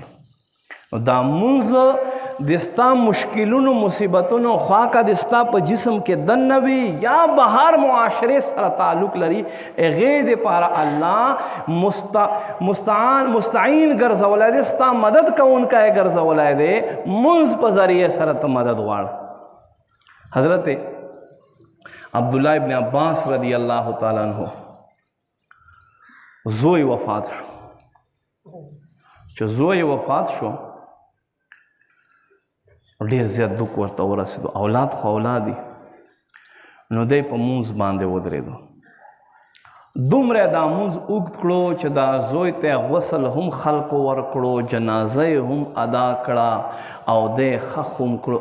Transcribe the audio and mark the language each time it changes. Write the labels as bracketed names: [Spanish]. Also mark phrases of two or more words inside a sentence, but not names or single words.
[Pashto] نو دا مونځ د ستا مشکلونو مصیبتونو خواکه د ستا په جسم کې دننه وي یا بهر معاشرې سره تعلق لري، هغې دپاره الله مستعین ګرځولی دی، ستا مدد کوونکی یې ګرځولی دی. مونځ په ذریعې سره ته مدد غواړه. حضرت عبداللہ ابن عباس [Arabic] رضی اللہ تعالیٰ عنہ [Pashto] زوی وفات شو. چې زوی وفات شو ډېر زیات دک ورته ورسېدو، اولاد خو اولادي. نو دی په مونځ باندې ودرېدو، دومره دا مونځ اوږد کړو چې دا زوی ته غسل هم خلکو ورکړو، جنازه یې هم ادا کړه او دی خښ هم کړو.